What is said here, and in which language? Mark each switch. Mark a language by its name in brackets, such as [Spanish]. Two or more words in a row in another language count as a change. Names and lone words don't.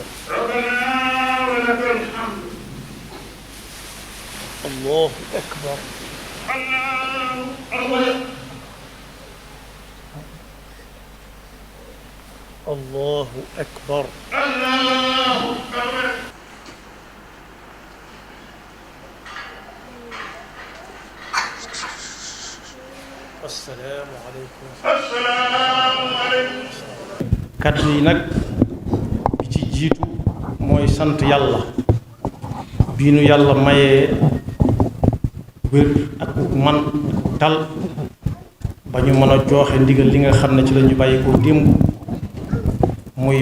[Arabic] ربنا ولك الحمد. الله أكبر. الله أكبر. الله أكبر. الله أكبر. السلام عليكم. السلام عليكم. [Wolof] kaddu yi nag bi ci jiitu mooy sant yàlla bii nu yàlla mayee wér ak man tal ba ñu mën a jooxe ndigal li nga xam ne ci la ñu bàyyi ko démb muy